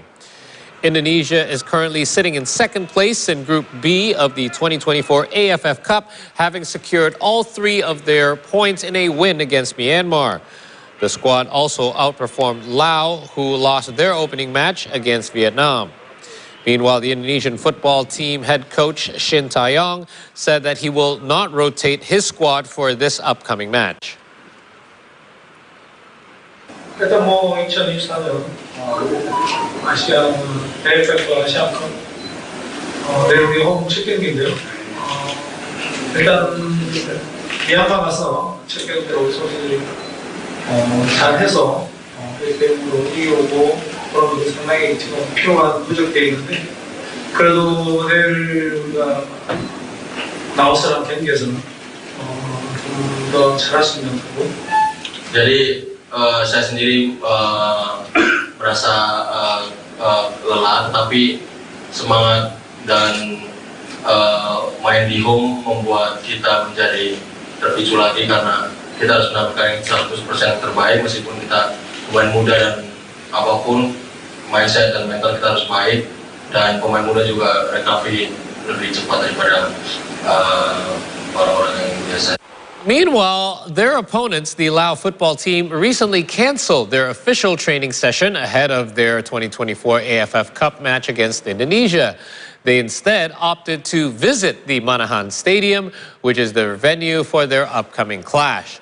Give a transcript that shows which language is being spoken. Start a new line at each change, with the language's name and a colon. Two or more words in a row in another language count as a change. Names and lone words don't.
English: Indonesia is currently sitting in second place in Group B of the 2024 AFF Cup, having secured all 3 of their points in a win against Myanmar. The squad also outperformed Laos, who lost their opening match against Vietnam. Meanwhile, the Indonesian football team head coach Shin Tae-yong said that he will not rotate his squad for this upcoming match.
Korean: 일단 2024년 아시안 AFF 아시안컵 내용이 홈 첫 경기인데요. 일단 미얀마 가서 첫 경기로 선수들이 잘해서 1대0으로 이기고 그런 것도 상당히 지금 필요한 부족되어 있는데, 그래도 내일 우리가 라오스랑 경기에서는 좀 좀 더 잘했으면 하고.
Indonesian: Jadi saya sendiri merasa lelah, tetapi semangat dan main di home membuat kita menjadi terpicu lagi karena kita harus mendapatkan 100% yang terbaik meskipun kita pemain muda dan apapun mindset dan mental kita harus baik, dan pemain muda juga recovery lebih cepat daripada orang-orang yang biasa.
English: Meanwhile, their opponents, the Lao football team, recently canceled their official training session ahead of their 2024 AFF Cup match against Indonesia. They instead opted to visit the Manahan Stadium, which is the venue for their upcoming clash.